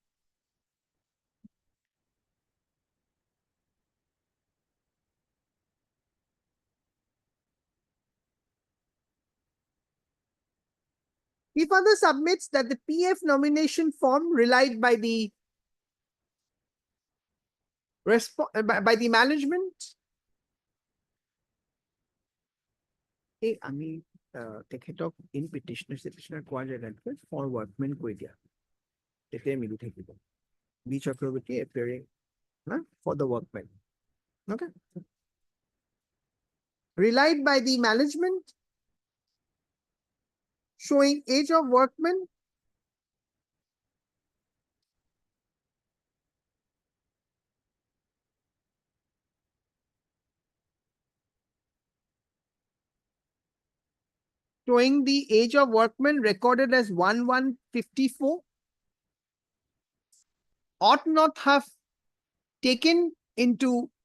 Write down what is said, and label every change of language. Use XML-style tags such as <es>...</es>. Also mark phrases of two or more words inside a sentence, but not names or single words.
<en>He further submits that the PF nomination form relied by the management.</en> <as>আমি তেখেতক</as> <en>in petitioner</en> <as>কোৱা জেগাত</as> <en>for workmen</en> <as>কৈ দিয়া তেতিয়া মিলি থাকিব B.</as> <en>Chakraborty appearing for the workmen. Okay. Relied by the management, showing age of workmen, showing the age of workmen recorded as 1154, ought not have taken into</en>